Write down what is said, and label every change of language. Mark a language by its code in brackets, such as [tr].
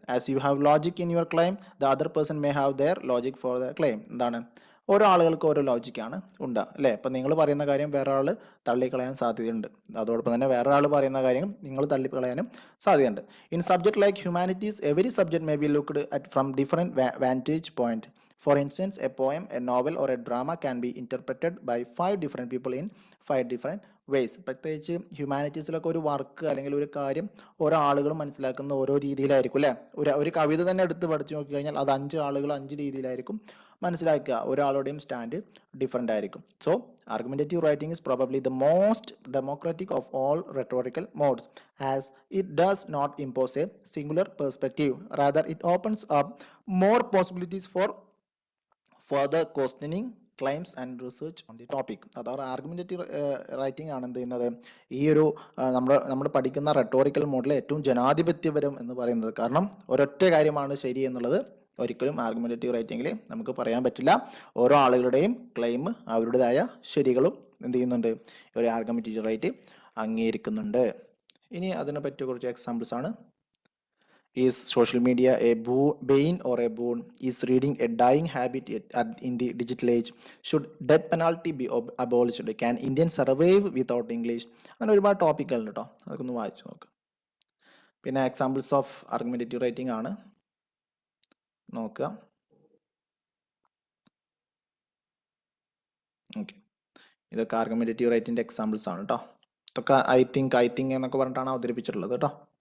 [en] As you have logic in your claim, the other person may have their logic for the claim. [ml] എന്താണ്, ഓരോ ആളുകൾക്ക് ഓരോ ലോജിക്കാണ് ഉണ്ടാകുക. അല്ലേ, ഇപ്പം നിങ്ങൾ പറയുന്ന കാര്യം വേറെ ആൾ തള്ളിക്കളയാൻ സാധ്യതയുണ്ട്, അതോടൊപ്പം തന്നെ വേറെ ആൾ പറയുന്ന കാര്യം നിങ്ങൾ തള്ളിക്കളയാനും സാധ്യതയുണ്ട്. [en] In subject like humanities, every subject may be looked at from different vantage point. For instance, a poem, a novel or a drama can be interpreted by 5 different people in 5 different ways. [ml] പ്രത്യേകിച്ച് ഹ്യൂമാനിറ്റീസിലൊക്കെ ഒരു work അല്ലെങ്കിൽ ഒരു കാര്യം ഓരോ ആളുകളും മനസ്സിലാക്കുന്ന ഓരോ രീതിയിലായിരിക്കും. അല്ലേ, ഒരു കവിത തന്നെ എടുത്ത് പഠിച്ചു നോക്കി കഴിഞ്ഞാൽ അത് 5 ആളുകൾ 5 രീതിയിലായിരിക്കും മനസ്സിലാക്കുക. ഒരാളുടെയും സ്റ്റാൻഡ് ഡിഫറെൻ്റ് ആയിരിക്കും. [en] So argumentative writing is probably the most democratic of all rhetorical modes, as it does not impose a singular perspective. Rather, it opens up more possibilities for further questioning claims and research on the topic. [ml] അതാണ് argumentative writing ആണ് എന്ത് ചെയ്യുന്നത്, ഈ ഒരു നമ്മൾ പഠിക്കുന്ന റെട്ടോറിക്കൽ മോഡിൽ ഏറ്റവും ജനാധിപത്യപരം എന്ന് പറയുന്നത്. കാരണം ഒരൊറ്റ കാര്യമാണ് ശരി എന്നുള്ളത് ഒരിക്കലും ആർഗ്യുമെന്റേറ്റീവ് റൈറ്റിംഗിൽ നമുക്ക് പറയാൻ പറ്റില്ല. ഓരോ ആളുകളുടെയും ക്ലെയിം അവരുടേതായ ശരികളും എന്ത് ചെയ്യുന്നുണ്ട്, ഒരു ആർഗ്യുമെന്റേറ്റീവ് റൈറ്റ് അംഗീകരിക്കുന്നുണ്ട്. ഇനി അതിനെ പറ്റിയ കുറച്ച് എക്സാമ്പിൾസ് ആണ്. [en] Is social media a bane or a boon? Is reading a dying habit in the digital age? Should death penalty be abolished? Can Indians survive without English? [ml] അങ്ങനെ ഒരുപാട് ടോപ്പിക്കുകളുണ്ട് കേട്ടോ, അതൊക്കെ ഒന്ന് വായിച്ചു നോക്കുക. പിന്നെ എക്സാമ്പിൾസ് ഓഫ് ആർഗ്യുമെന്റേറ്റീവ് റൈറ്റിംഗ് ആണ് നോക്കുക. ഓക്കെ, ഇതൊക്കെ ആർഗ്യുമെന്റേറ്റീവ് റൈറ്റിംഗിന്റെ എക്സാമ്പിൾസ് ആണ് കേട്ടോ. ഇതൊക്കെ ഐ തിങ്ക് എന്നൊക്കെ പറഞ്ഞിട്ടാണ് അവതരിപ്പിച്ചിട്ടുള്ളത് കേട്ടോ.